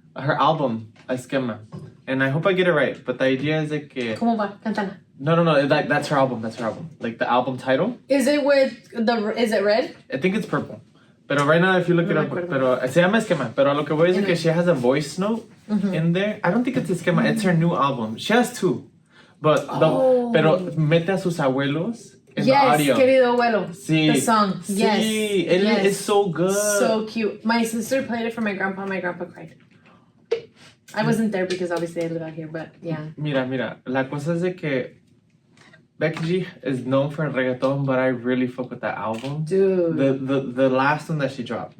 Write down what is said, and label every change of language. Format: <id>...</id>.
<en>Her album, Esquema. And I hope I get it right. But the idea is like...</en> <es>¿Cómo va? Cántala.</es> <en>No. That's her album. Like the album title. Is it red? I think it's purple.</en> <es>Pero</es> <en>right now, if you look it up,</en> <es>pero se llama Esquema. Pero lo que voy a decir que</es> <en>she has a voice note in there. I don't think it's Esquema. It's her new album. She has 2. But</en> <es>pero mete a sus abuelos</es> <en>in the audio. Yes,</en> <es>querido abuelo. Sí.</es> <en>The song.</en> <es>Sí.</es> <en>Yes. It's so good. So cute. My sister played it for my grandpa. My grandpa cried. I wasn't there because obviously I live out here, but yeah.</en> <es>Mira. La cosa es de que</es> <en>Becky G is known for reggaeton, but I really fuck with that album. Dude. The last one that she dropped.</en>